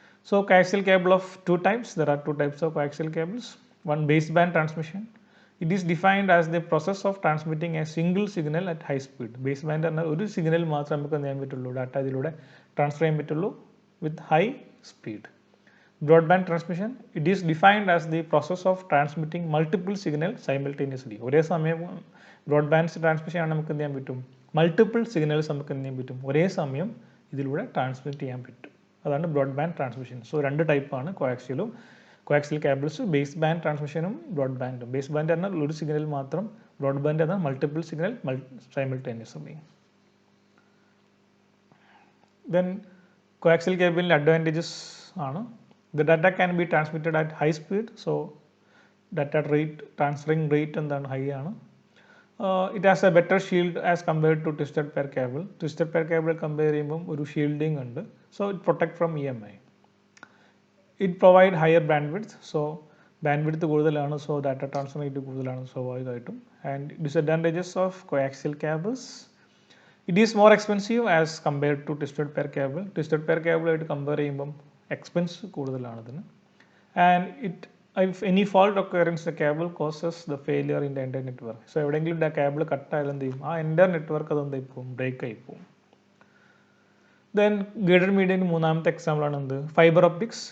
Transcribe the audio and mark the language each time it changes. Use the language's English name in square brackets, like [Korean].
[English] So coaxial cable of two types. There are two types of coaxial cables. One, baseband transmission. It is defined as the process of transmitting a single signal at high speed. [Malayalam] Base band പറഞ്ഞാൽ ഒരു signal മാത്രമേ നമുക്ക് എന്ത് ചെയ്യാൻ പറ്റുള്ളൂ, data ഇതിലൂടെ transfer ചെയ്യാൻ പറ്റുള്ളൂ [English] With high speed. Broadband transmission, it is defined as the process of transmitting multiple signals simultaneously. [Malayalam] ഒരേ സമയം ബ്രോഡ്ബാൻഡ് ട്രാൻസ്മിഷൻ ആണ് നമുക്ക് എന്ത് ചെയ്യാൻ പറ്റും, മൾട്ടിപ്പിൾ സിഗ്നൽസ് നമുക്ക് എന്ത് ചെയ്യാൻ പറ്റും, ഒരേ സമയം ഇതിലൂടെ ട്രാൻസ്മിറ്റ് ചെയ്യാൻ പറ്റും. അതാണ് ബ്രോഡ്ബാൻഡ് ട്രാൻസ്മിഷൻ. സോ രണ്ട് ടൈപ്പാണ് കോയാക്സിയലും, coaxial cables, base band ട്രാൻസ്മിഷനും ബ്രോഡ്ബാൻഡും. Base band പറഞ്ഞാൽ ഒരു സിഗ്നൽ മാത്രം, ബ്രോഡ്ബാൻഡ് എന്നാൽ multiple signal simultaneously. Then coaxial കേബിളിൻ്റെ advantages ആണ്, [English] the data can be transmitted at high speed, so data rate, transferring rate [Malayalam] എന്താണ്, ഹൈ ആണ്. [English] It has a better shield as compared to twisted pair cable. [Malayalam] Twisted pair cable compare ചെയ്യുമ്പം ഒരു shielding ഉണ്ട്. [English] So it protect from EMI. It provide higher bandwidth, so bandwidth കൂടുതലാണ്, so data transfer rate [Malayalam] കൂടുതലാണ് സ്വാഭാവികമായിട്ടും. [English] And disadvantages of coaxial cables, it is more expensive as compared to twisted pair cable. [Malayalam] Twisted pair cable ആയിട്ട് compare ചെയ്യുമ്പം expense കൂടുതലാണ് അതിന്. [English] And if any fault occurrence the cable causes the failure in the entire network. [Malayalam] So എവിടെയെങ്കിലും cable കട്ടായാലും എന്ത് ചെയ്യും, ആ entire network അത് എന്തായി പോകും, ബ്രേക്ക് ആയി പോകും. ദെൻ ഗൈഡഡ് മീഡിയൻ്റെ മൂന്നാമത്തെ എക്സാമ്പിളാണ് എന്ത്, ഫൈബർ ഒപ്റ്റിക്സ്.